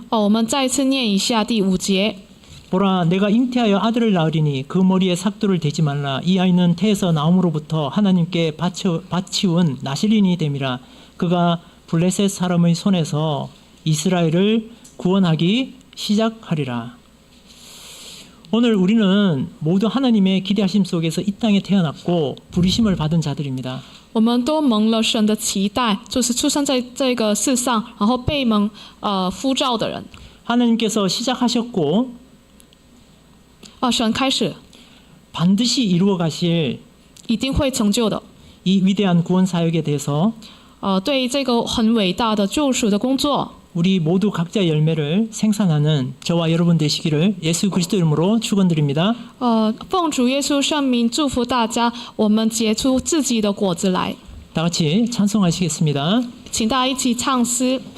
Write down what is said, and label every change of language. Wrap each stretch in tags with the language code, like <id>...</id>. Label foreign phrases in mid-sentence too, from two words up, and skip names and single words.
<zh>我们再次念一下第5节。</zh> <ko>보라 내가 잉태하여 아들을 낳으리니 그 머리에 삭도를 대지 말라. 이 아이는 태에서 나옴으로부터 하나님께 바치운 나실인이 됨이라. 그가 블레셋 사람의 손에서 이스라엘을 구원하기 시작하리라. 오늘 우리는 모두 하나님의 기대하심 속에서 이 땅에 태어났고 부르심을 받은 자들입니다.</ko> <zh>我们都蒙了神的期待，就是出生在这个世上，然后被蒙呼召的人。</zh> <ko>하나님께서 시작하셨고</ko> <zh>神开始</zh> <ko>반드시 이루어 가실</ko> <zh>一定会成就的。</zh> <ko>이 위대한 구원 사역에 대해서</ko> <zh>对于这个很伟大的救赎的工作，</zh> <ko>우리 모두 각자 열매를 생산하는 저와 여러분 되시기를 예수 그리스도 이름으로 축원드립니다.</ko> <zh>奉主耶稣圣名祝福大家，我们结出自己的果子来。</zh> <ko>다 같이 찬송하시겠습니다.</ko> <zh>请大家一起唱诗。</zh>